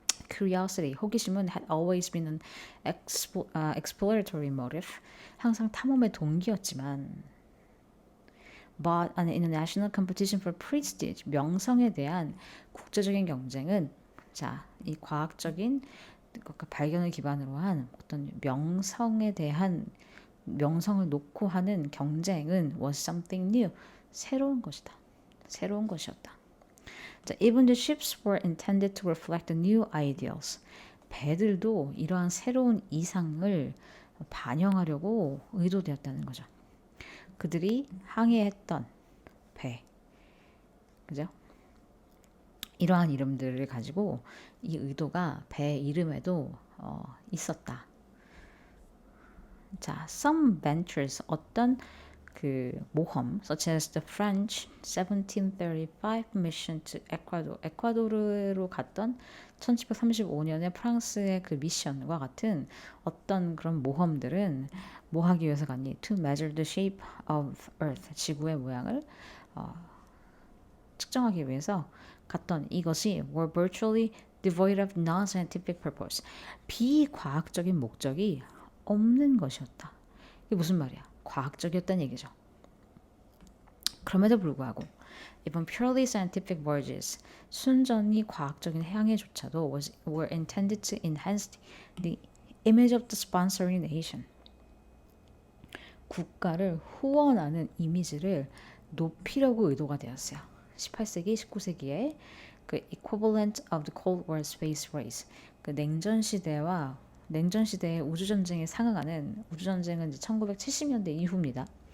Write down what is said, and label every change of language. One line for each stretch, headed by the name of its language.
English: Curiosity,
Korean: 호기심은
English: had always been an exploratory motive.
Korean: 항상 탐험의 동기였지만
English: but an international competition for prestige,
Korean: 명성에 대한 국제적인 경쟁은 이 과학적인 발견을 기반으로 한 어떤 명성에 대한 명성을 놓고 하는 경쟁은
English: was something new,
Korean: 새로운 것이었다.
English: Even the ships were intended to reflect the new ideals.
Korean: 배들도 이러한 새로운 이상을 반영하려고 의도되었다는 거죠. 그들이 항해했던 배, 그죠? 이러한 이름들을 가지고 이 의도가 배 이름에도 있었다. 자,
English: some ventures
Korean: 어떤 그 모험,
English: such as the French 1735 mission to Ecuador,
Korean: 에콰도르로 갔던 1735년에 프랑스의 그 미션과 같은 어떤 그런 모험들은 뭐 하기 위해서 갔니?
English: To measure the shape of Earth,
Korean: 지구의 모양을 측정하기 위해서 갔던 이것이
English: were virtually devoid of non-scientific purpose,
Korean: 비과학적인 목적이 없는 것이었다. 이게 무슨 말이야? 과학적이었다는 얘기죠. 그럼에도 불구하고
English: even purely scientific voyages,
Korean: 순전히 과학적인 항해조차도
English: were intended to enhance the image of the sponsoring nation.
Korean: 국가를 후원하는 이미지를 높이려고 의도가 되었어요. 18세기, 19세기에 그
English: equivalent of the Cold War space race,
Korean: 그 냉전 시대의 우주 전쟁에 상응하는 우주 전쟁은 이제 1970년대 이후입니다.